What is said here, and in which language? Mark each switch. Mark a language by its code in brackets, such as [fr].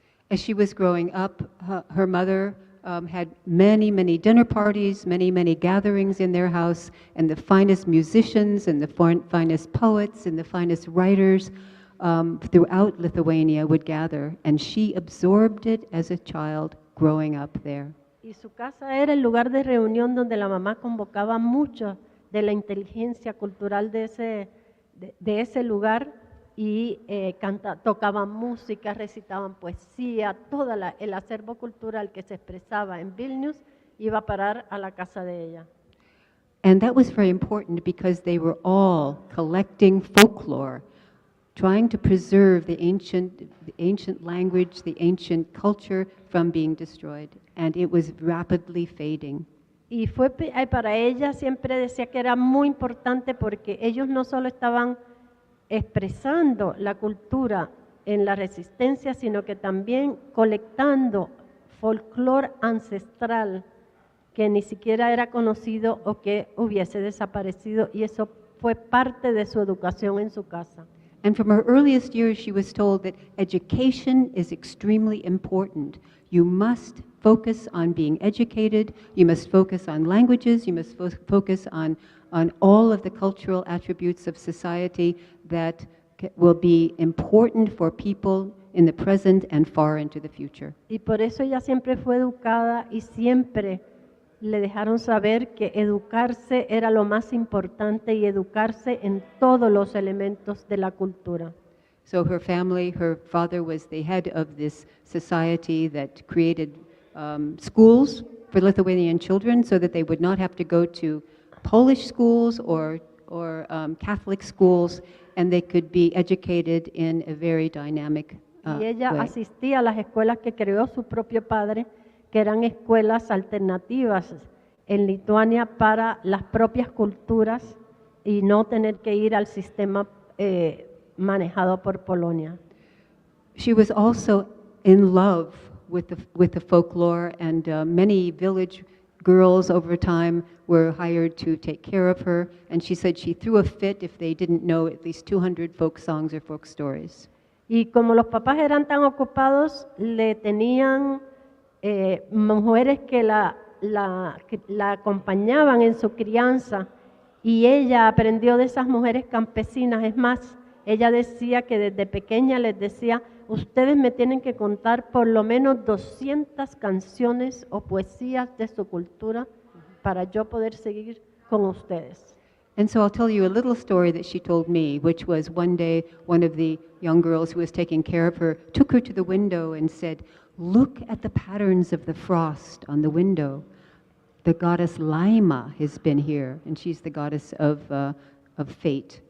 [en] As she was growing up, her mother had many dinner parties, many gatherings in their house, and the finest musicians and the finest poets and the finest writers throughout Lithuania would gather, and she absorbed it as a child growing up there. [es] Y su casa era el lugar de reunión donde la mamá convocaba mucho de la inteligencia cultural de ese lugar y tocaban música, recitaban poesía, todo el acervo cultural que se expresaba en Vilnius iba a parar a la casa de ella. [en] And that was very important because they were all collecting folklore, trying to preserve the ancient language, the ancient culture from being destroyed, and it was rapidly fading. [es] Y para ella siempre decía que era muy importante porque ellos no solo estaban expresando la cultura en la resistencia, sino que también colectando folclore ancestral que ni siquiera era conocido o que hubiese desaparecido, y eso fue parte de su educación en su casa. [en] And from her earliest years, she was told that education is extremely important. You must focus on being educated, you must focus on languages, you must focus on all of the cultural attributes of society that will be important for people in the present and far into the future. [es] Y por eso ella siempre fue educada y siempre le dejaron saber que educarse era lo más importante y educarse en todos los elementos de la cultura. [en] So her family, her father was the head of this society that created schools for Lithuanian children so that they would not have to go to Polish schools or Catholic schools, and they could be educated in a very dynamic [es] y ella [en] way. [es] asistía a las escuelas que creó su propio padre, que eran escuelas alternativas en Lituania para las propias culturas y no tener que ir al sistema manejado por Polonia. [en] She was also in love with the folklore, and many village girls over time were hired to take care of her, and she said she threw a fit if they didn't know at least 200 folk songs or folk stories. [es] Y como los papás eran tan ocupados, le tenían mujeres que la acompañaban en su crianza, y ella aprendió de esas mujeres campesinas. Es más, ella decía que desde pequeña les decía: ustedes me tienen que contar por lo menos 200 canciones o poesías de su cultura para yo poder seguir con ustedes. [en] And so I'll tell you a little story that she told me, which was one day one of the young girls who was taking care of her took her to the window and said, "Look at the patterns of the frost on the window. The goddess Laima has been here," and she's the goddess of fate.